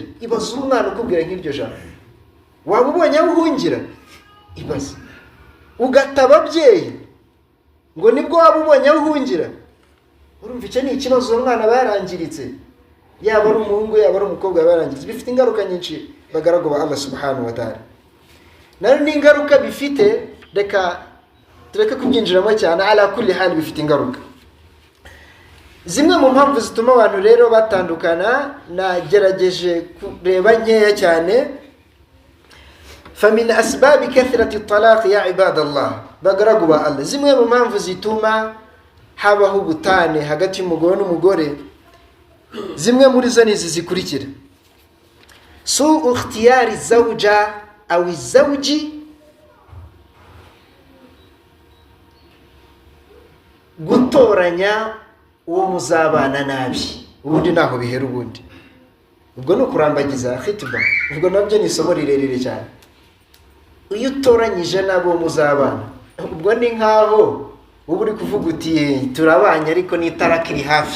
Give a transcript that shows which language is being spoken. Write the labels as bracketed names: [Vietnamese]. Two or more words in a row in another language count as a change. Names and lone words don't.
[Kinyarwanda] Ibaza umwana ukubwira nk'iryo jambo, waba ubonye aho uhungira? Ibaza ugata ababyeyi ngo nibwo waba ubonye aho uhungira. Urumva icyo ni ikibazo, umwana barangiritse, yaba ari umuhungu yaba ari umukobwa barangiritse, bifite ingaruka nyinshi bagaragu ba [Arabic] الله سبحانه وتعالى. [Kinyarwanda] Nari n'ingaruka bifite, reka tureke kubyinjiramo cyane, [Arabic] على كل حال [Kinyarwanda] bifite ingaruka. Zimwe mu mpamvu zituma abantu rero batandukana, nagerageje kureba nkeya cyane. [Arabic] فمن أسباب كثرة الطلاق يا عباد الله, [Kinyarwanda] bagaragu ba Allah, zimwe mu mpamvu zituma habaho ubutane hagati y'umugabo n'umugore, zimwe muri zo nizi zikurikira: [Arabic] سوء اختيار الزوجة أو الزوج [Kinyarwanda] gutoranya uwo muzabana nabi. Ubundi naho bihera, ubundi ubwo no kurambagiza khitba, ubwo nabyo ni isomo rirerire cyane. Iyo utoranyije nabo muzabana, ubwo ni nkaho ubu uri kuvuga uti turabanye ariko n'itaraka iri hafi.